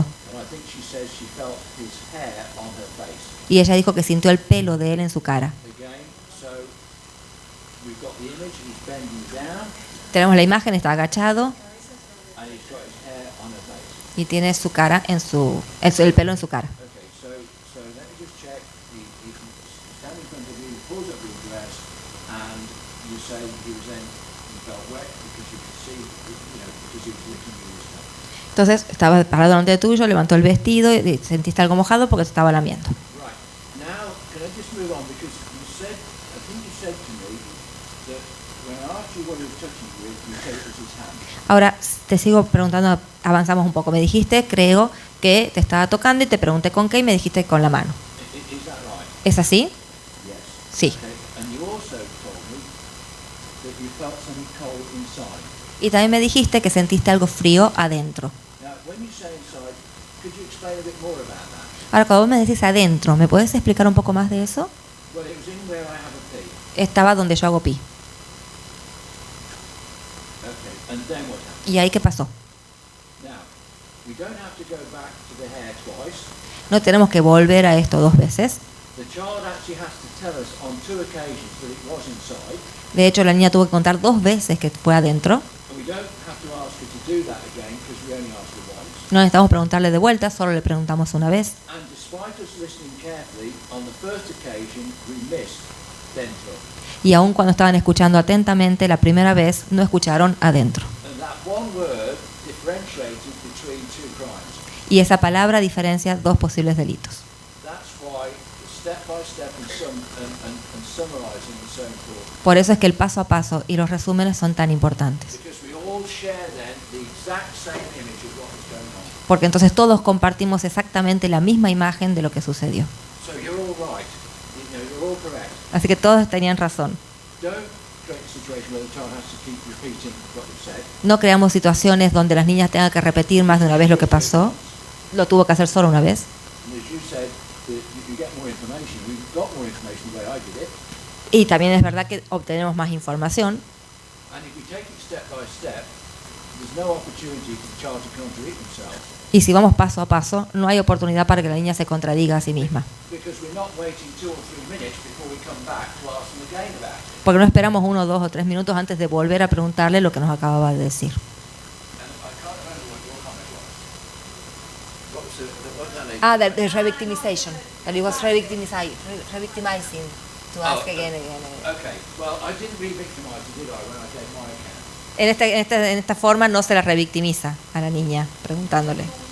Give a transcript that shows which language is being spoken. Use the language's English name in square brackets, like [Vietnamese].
[English] And I think she says she felt his hair on her face. [Spanish] Y ella dijo que sintió el pelo de él en su cara. [English] Again, so we've got the image, he's bending down, [Spanish] Tenemos la imagen, está agachado [English] and he's got his hair on her face. [Spanish] y tiene su cara el pelo en su cara. [English] Okay, so let me just check. He's standing in front of you, he pulls up your dress, and you say he felt wet because you could see, because he was licking you with his hair. [Spanish] Entonces estaba parado delante tuyo, levantó el vestido y sentiste algo mojado porque te estaba lamiendo. [English] Right. Now, can I just move on? Because I think you said to me that when I asked you what he was touching you with, you said it was his hand. [Spanish] Ahora te sigo preguntando, avanzamos un poco. Me dijiste, creo que te estaba tocando y te pregunté con qué y me dijiste con la mano. [English] Is that right? [Spanish] ¿Es así? [English] Yes. [Spanish] Sí. [English] Okay. And you also told me that you felt something cold inside. [Spanish] Y también me dijiste que sentiste algo frío adentro. [English] Now, when you say inside, could you explain a bit more about that? [Spanish] Ahora, cuando vos me decís adentro, ¿me puedes explicar un poco más de eso? [English] Well, it was in where I have a pee. [Spanish] Estaba donde yo hago pi. [English] Okay, and then what happened? [Spanish] ¿Y ahí qué pasó? [English] Now, we don't have to go back to the hair twice. [Spanish] No tenemos que volver a esto 2 veces. [English] The child actually has to tell us on 2 occasions that it was inside. [Spanish] De hecho, la niña tuvo que contar 2 veces que fue adentro. [English] And we don't have to ask her to do that again because we only asked her once. [Spanish] No necesitamos preguntarle de vuelta, solo le preguntamos una vez. [English] And despite us listening carefully, on the first occasion we missed dentro. [Spanish] Y aun cuando estaban escuchando atentamente, la primera vez no escucharon adentro. [English] And that one word differentiated between 2 crimes. [Spanish] Y esa palabra diferencia 2 posibles delitos. [English] That's why the step by step and summarizing is so important. [Spanish] Por eso es que el paso a paso y los resúmenes son tan importantes. [English] Because we all share then the exact same image of what was going on. [Spanish] Porque entonces todos compartimos exactamente la misma imagen de lo que sucedió. [English] So you're all right. You're all correct. [Spanish] Así que todos tenían razón. [English] Don't create a situation where the child has to keep repeating what you said. [Spanish] No creamos situaciones donde las niñas tengan que repetir más de una vez lo que pasó. Lo tuvo que hacer solo una vez. [English] And as you said, that you get more information. We've got more information the way I did it. [Spanish] Y también es verdad que obtenemos más información. [English] And if we take it step by step, there's no opportunity for the child to contradict himself. [Spanish] Y si vamos paso a paso, no hay oportunidad para que la niña se contradiga a sí misma. [English] Because we're not waiting 2 or 3 minutes before we come back to ask them again about it. [Spanish] Porque no esperamos 1, 2 o 3 minutos antes de volver a preguntarle lo que nos acababa de decir. [English] And I can't remember what your comment was. What was what was that lady? Ah, the revictimization. That it was revictimizing to ask again. Okay. Well, I didn't re-victimize her, did I, when I gave my account? [Spanish] En esta forma no se la revictimiza a la niña, preguntándole.